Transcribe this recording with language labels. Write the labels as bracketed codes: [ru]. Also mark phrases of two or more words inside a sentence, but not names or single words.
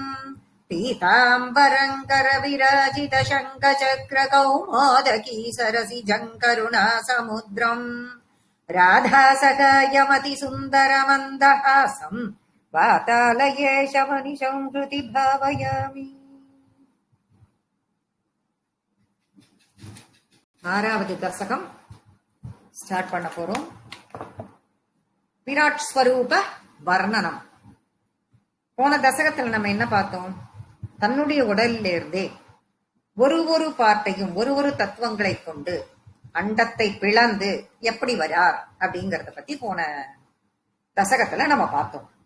[sa] पीताम्बरम् करविराजित शङ्खचक्रकौमोदकी सरसिजम् करुणासमुद्रम् राधासखायमतिसुन्दरमन्दहासम् वातालयेशमनिशम् हृदि भावयामि। [ta] ஆறாவது தசகம் ஸ்டார்ட் பண்ண போறோம். விராட் ஸ்வரூப வர்ணனம். போன தசகத்துல நம்ம என்ன பார்த்தோம்? தன்னுடைய உடலில் இருந்தே ஒரு பார்ட்டையும் ஒரு தத்துவங்களை கொண்டு அண்டத்தை பிளந்து எப்படி வரார் அப்படிங்கறத பத்தி போன தசகத்துல நம்ம பார்த்தோம்.